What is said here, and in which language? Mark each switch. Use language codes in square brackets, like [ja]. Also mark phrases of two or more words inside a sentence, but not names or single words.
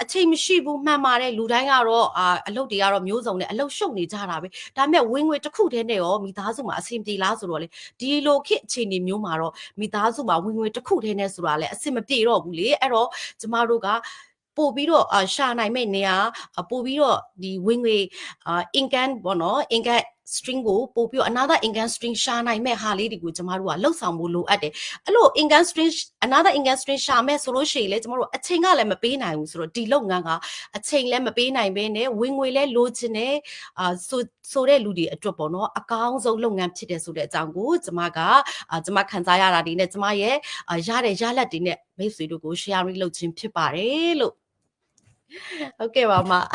[my] ချိန်မရှိဘူးမှန်ပါတယ်လူတိုင်းကတော့အလုပ်တွေကတော့မျိုးစုံနဲ့အလုပ်ရှုပ်နေကြတာပဲဒါပေမဲ့ဝင်ငွေတစ်ခုတည်းနဲ့ရောမိသားစုမှာအဆင်ပြေလားဆိုတော့လေဒီလိုခေတ်အခြေအနေမျိုးမှာတော့မိသား စုမှာဝင်ငွေတစ်ခုတည်းနဲ့ဆိုတာလည်းအဆင်မပြေတော့ဘူးလေအဲ့တော့ကျမတို့ကပို့ပြီးတော့ရှာနိုင်မဲ့နေရာပို့ပြီးတော့ဒီဝင်ငွေincome ပေါ့ နော် [en] income string [my] ကိုပို့ပြီးတော့ [en] another income string [my] ရှာနိုင်မဲ့ဟာလေးတွေကိုကျမတို့ကလှုပ်ဆောင်ဖို့လိုအပ်တယ်အဲ့လို [en] income string another income string [my] ရှာမဲ့ဆိုလို့ရှိရင်လေကျမတို့အချိန်ကလည်းမပေးနိုင်ဘူးဆိုတော့ဒီလုပ်ငန်းကအချိန်လည်းမပေးနိုင်ဘဲနဲ့ဝင်ငွေလည်းလိုချင်တယ်ဆိုတဲ့လူတွေအတွက်ပေါ့နော်အကောင်းဆုံးလုပ်ငန်းဖြစ်တယ်ဆိုတဲ့အကြောင်းကိုကျမကကျမခံစားရတာဒီနဲ့ကျမရဲ့ရတဲ့ရလက်တွေနဲ့မိတ်ဆွေတို့ကို sharing လုပ်ခြင်းဖြစ်ပါတယ်လို့ဟုတ်ကဲ့ပါမ